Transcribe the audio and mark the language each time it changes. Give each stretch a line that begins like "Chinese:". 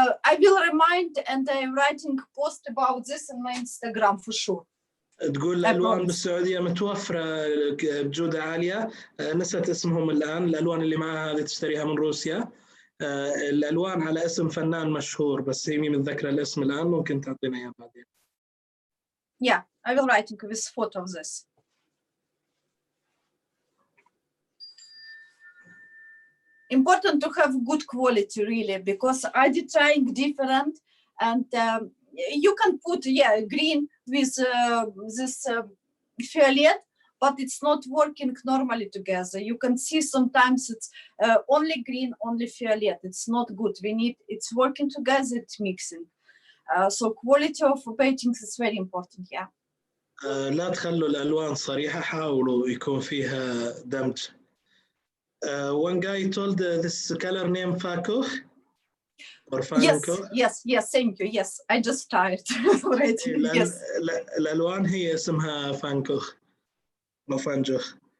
English: I will remind, and I'm writing post about this on my Instagram for sure.
Arabic: تقول الألوان بالسعودية متوفرة بجودة عالية، نسيت اسمهم الآن، الألوان اللي معها هذه تشتريها من روسيا، الألوان على اسم فنان مشهور بس هي من ذكر الاسم الآن، ممكن تعطينا إياه بعدين.
English: Yeah, I will write with photo of this. Important to have good quality really, because I did trying different, and you can put green with this violet, but it's not working normally together. You can see sometimes it's only green, only violet. It's not good. It's working together, it's mixing. So quality of paintings is very important. Yeah.
Arabic: لا تخلوا الألوان صريحة، حاولوا يكون فيها دمج.
English: One guy told this color name Fakuch or Fanko. Yes, thank you. Yes, I just started already. Yes.
Arabic: الألوان هي اسمها فانكوخ أو فانجوخ.